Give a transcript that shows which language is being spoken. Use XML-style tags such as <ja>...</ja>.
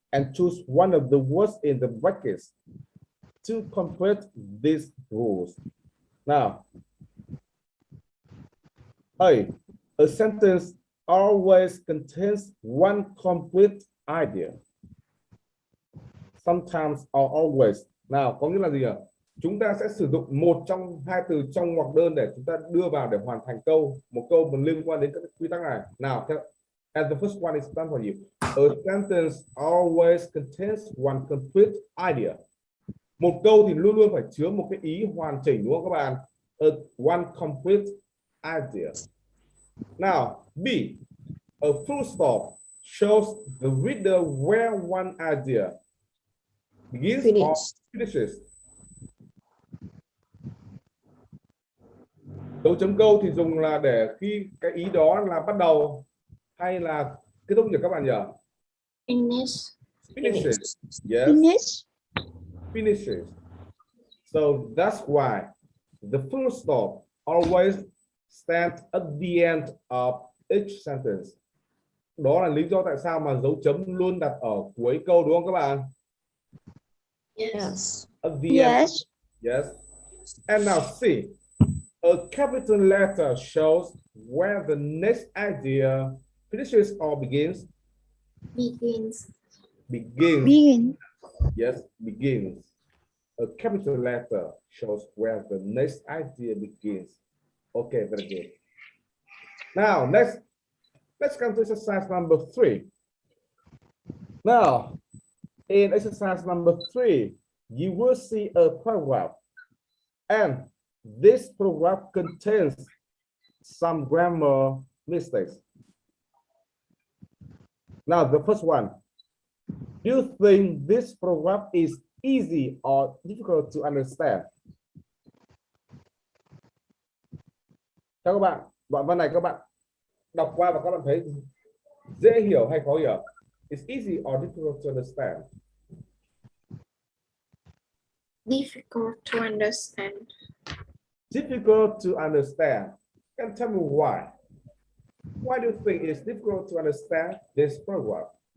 <en>And choose one of the words in the brackets to complete these rules. Now, a sentence always contains one complete idea. Sometimes or always.</en> <vi>Nào, có nghĩa là gì ạ? Chúng ta sẽ sử dụng một trong hai từ trong ngoặc đơn để chúng ta đưa vào để hoàn thành một câu mà liên quan đến các quy tắc này.</vi> <en>Nào, and the first one is done for you. A sentence always contains one complete idea.</en> <vi>Một câu thì luôn luôn phải chứa một cái ý hoàn chỉnh đúng không các bạn?</vi> <en>One complete idea. Now, B. A full stop shows the reader where one idea begins or finishes.</en> <vi>Dấu chấm câu thì dùng là để khi cái ý đó là bắt đầu hay là kết thúc nhỉ các bạn nhỉ?</vi> <en>Finish. Finishes. Yes. Finish. finishes. So that's why the full stop always stands at the end of each sentence.</en> <vi>Đó là lý do tại sao mà dấu chấm luôn đặt ở cuối câu, đúng không các bạn?</vi> <en>Yes. At the end. Yes. Yes. And now see, a capital letter shows where the next idea finishes or begins. Begins. Begins. Begin. Yes, begins. A capital letter shows where the next idea begins. Okay, very good. Now, let's come to exercise number 3. Now, in exercise number 3, you will see a paragraph. And this paragraph contains some grammar mistakes. Now, the first one. Do you think this paragraph is easy or difficult to understand?</en> <vi>Chào các bạn, đoạn văn này các bạn đọc qua và các bạn thấy dễ hiểu hay khó hiểu?</vi> <en>It's easy or difficult to understand? Difficult to understand. Difficult to understand. Can tell me why? Why do you think it's difficult to understand this paragraph?</en>